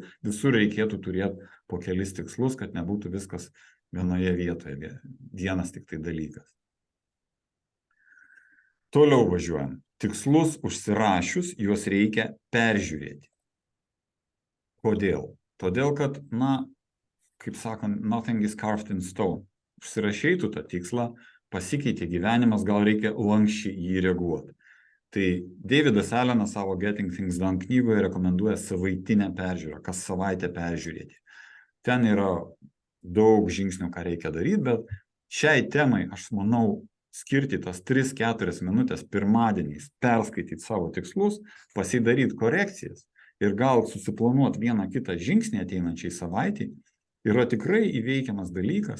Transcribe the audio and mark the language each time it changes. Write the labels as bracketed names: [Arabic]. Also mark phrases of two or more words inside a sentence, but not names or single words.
[Lithuanian] Visur reikėtų turėti po kelis tikslus, kad nebūtų viskas vienoje vietoje. Vienas tik tai dalykas. Toliau važiuojam. Tikslus užsirašius, juos reikia peržiūrėti. Kodėl? Todėl, kad, kaip sakant, [English] nothing is carved in stone. [Lithuanian] Užsirašei tu tą tikslą, pasikeitė gyvenimas, gal reikia lankščiai jį reaguoti. Tai Davidas Allenas savo Getting Things Done knygoje rekomenduoja savaitinę peržiūrą, kas savaitę peržiūrėti. Ten yra daug žingsnių, ką reikia daryti, bet šiai temai, aš manau, skirti tas 3-4 minutės pirmadieniais, perskaityti savo tikslus, pasidaryti korekcijas ir gal susiplanuoti vieną kitą žingsnį ateinančiai savaitį, yra tikrai įveikiamas dalykas.